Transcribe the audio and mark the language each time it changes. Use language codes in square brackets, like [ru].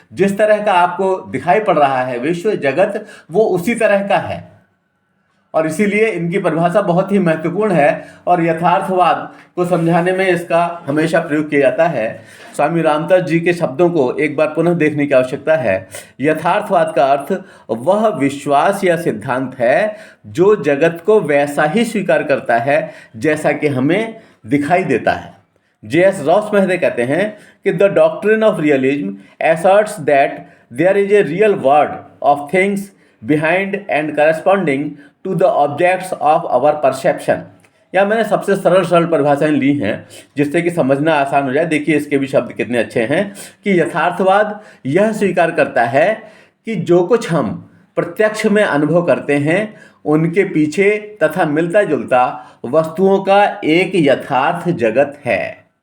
[hi] जिस तरह का आपको दिखाई पड़ रहा है विश्व जगत, वो उसी तरह का है, और इसीलिए इनकी परिभाषा बहुत ही महत्वपूर्ण है और यथार्थवाद को समझाने में इसका हमेशा प्रयोग किया जाता है। स्वामी रामतीर्थ जी के शब्दों को एक बार पुनः देखने की आवश्यकता है। यथार्थवाद का अर्थ वह विश्वास या सिद्धांत है जो जगत को वैसा ही स्वीकार करता है जैसा कि हमें दिखाई देता है। J.S. [en] रॉस मेहते [hi] कहते हैं कि [en] The doctrine of realism asserts that there is a real world of things behind and corresponding to the objects of our perception। [hi] या मैंने सबसे सरल परिभाषाएं ली हैं जिससे कि समझना आसान हो जाए। देखिए इसके भी शब्द कितने अच्छे हैं कि यथार्थवाद यह स्वीकार करता है कि जो कुछ हम प्रत्यक्ष में अनुभव करते हैं उनके पीछे तथा मिलता जुलता वस्तुओं का एक यथार्थ जगत है।